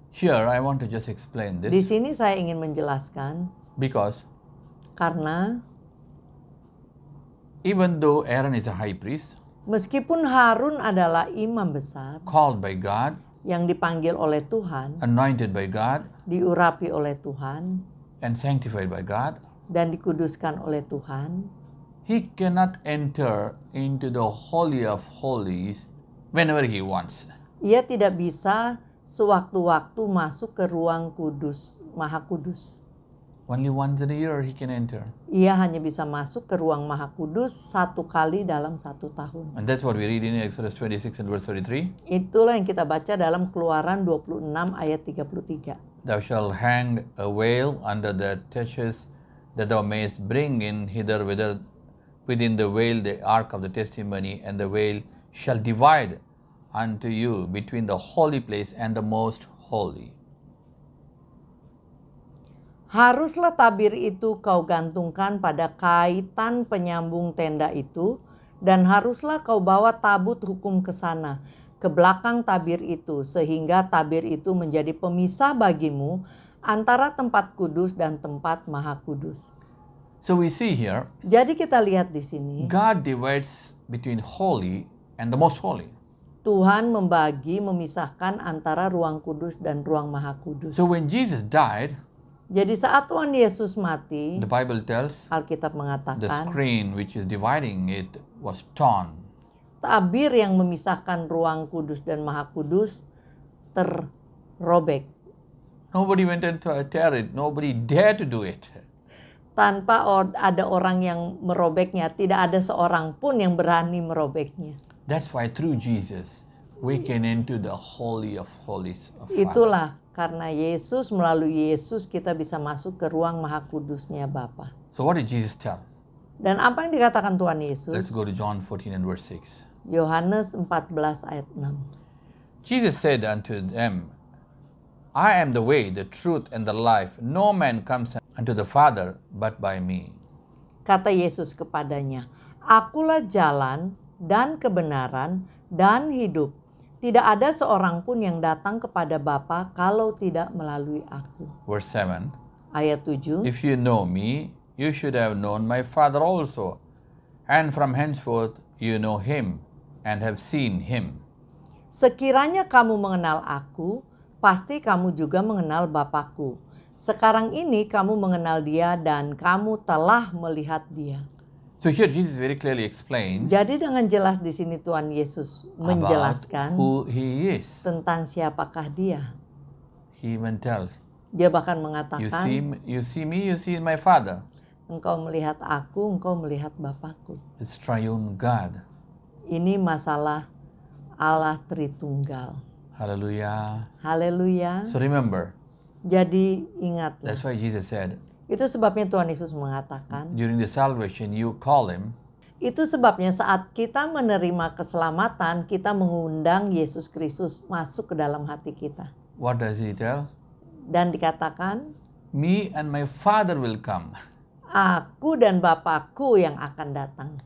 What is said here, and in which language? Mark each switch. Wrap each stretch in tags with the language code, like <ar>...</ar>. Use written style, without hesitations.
<en>Here I want to just explain</en> <id>di</id> <en>this</en> <id>sini saya ingin menjelaskan</id> <en>because</en> <id>karena</id> <en>even though Aaron is a high priest,</en> <id>meskipun Harun adalah imam besar</id> <en>called by God,</en> <id>yang dipanggil oleh Tuhan,</id> <en>anointed by God,</en> <id>diurapi oleh Tuhan,</id> <en>and sanctified by God,</en> <id>dan dikuduskan oleh Tuhan,</id> <en>he cannot enter into the Holy of Holies whenever he wants.</en> <id>ia tidak bisa sewaktu-waktu masuk ke ruang kudus, maha kudus.</id> <en>Only once in a year he can enter.</en> <id>Ia hanya bisa masuk ke ruang maha kudus satu kali dalam 1 tahun.</id> <en>And that's what we read in Exodus 26 and verse 33.</en> <id>Itulah yang kita baca dalam Keluaran 26 ayat 33.</id> <en>Thou shalt hang a veil under the taches that thou mayest bring in hither within the veil the ark of the testimony, and the veil shall divide unto you between the holy place and the most holy.</en> <id>Haruslah tabir itu kau gantungkan pada kaitan penyambung tenda itu, dan haruslah kau bawa tabut hukum ke sana, ke belakang tabir itu, sehingga tabir itu menjadi pemisah bagimu antara tempat kudus dan tempat maha kudus.</id> <en>So we see here,</en> <id>Jadi kita lihat di sini,</id> <en>God divides between holy and the most holy.</en> <id>Tuhan memisahkan antara ruang kudus dan ruang maha kudus.</id> <en>So when Jesus died,</en> <id>Jadi saat Tuhan Yesus mati,</id> <en>the Bible tells</en> <id>Alkitab</id> <en>the</en> <id>mengatakan,</id> <en>screen which is dividing it was torn.</en> <id>tabir yang memisahkan ruang kudus dan maha kudus terrobek.</id> <en>Nobody went and tear it. Nobody dared to do it.</en> <id>Tanpa ada orang yang merobeknya, tidak ada seorang pun yang berani merobeknya.</id> <en>That's why through Jesus we can enter the holy of holies of Father.</en> <id>Itulah karena Yesus, melalui Yesus kita bisa masuk ke ruang maha kudusnya Bapa.</id> <en>So what did Jesus tell?</en> <id>Dan apa yang dikatakan Tuhan Yesus?</id> <en>Let's go to John 14 and verse 6.</en> <id>Yohanes 14 ayat 6.</id> <en>Jesus said unto them, I am the way, the truth, and the life. No man comes unto the Father but by me.</en> <id>Kata Yesus kepadanya, Akulah jalan dan kebenaran dan hidup. Tidak ada seorang pun yang datang kepada Bapa kalau tidak melalui aku.</id> <en>Verse 7.</en> <id>Ayat 7.</id> <en>If you know me, you should have known my Father also. And from henceforth you know him and have seen him.</en> <id>Sekiranya kamu mengenal aku, pasti kamu juga mengenal Bapakku. Sekarang ini kamu mengenal dia dan kamu telah melihat dia.</id> <en>So here Jesus very clearly explains</en> <id>Jadi dengan jelas di sini Tuhan Yesus</id> <en>about</en> <id>menjelaskan</id> <en>who he is.</en> <id>tentang siapakah dia.</id> <en>He even tells,</en> <id>Dia bahkan</id> <en>you</en> <id>mengatakan,</id> <en>see me, you see my Father.</en> <id>engkau melihat aku, engkau melihat Bapakku.</id> <en>It's triune God.</en> <id>Ini masalah Allah Tritunggal.</id> <en>Hallelujah.</en> <id>Haleluya.</id> <en>So remember,</en> <id>Jadi ingatlah.</id> <en>that's why Jesus said,</en> <id>Itu sebabnya Tuhan Yesus mengatakan,</id> <en>during the salvation you call him,</en> <id>itu sebabnya saat kita menerima keselamatan, kita mengundang Yesus Kristus masuk ke dalam hati kita.</id> <en>what does he tell?</en> <id>Dan dikatakan,</id> <en>Me and my Father will come.</en> <id>aku dan Bapakku yang akan datang.</id>